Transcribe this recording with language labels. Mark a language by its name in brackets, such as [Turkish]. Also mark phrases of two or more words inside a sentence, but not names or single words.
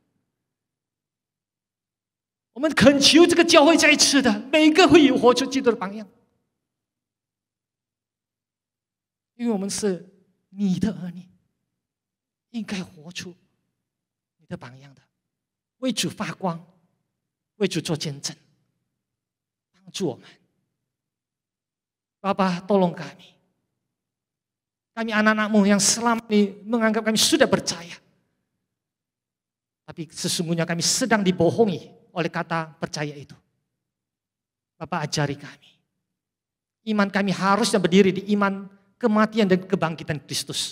[Chinese] 我们恳求这个教会再一次的每个会有活出基督的榜样，因为我们是你的儿女，应该活出你的榜样的，为主发光，为主做见证，帮助我们。 [Indonesian] Bapa, tolong kami. Kami anak-anakmu yang selama ini menganggap kami sudah percaya. Tapi sesungguhnya kami sedang dibohongi oleh kata percaya itu. Bapak ajari kami. Iman kami harusnya berdiri di iman kematian dan kebangkitan Kristus.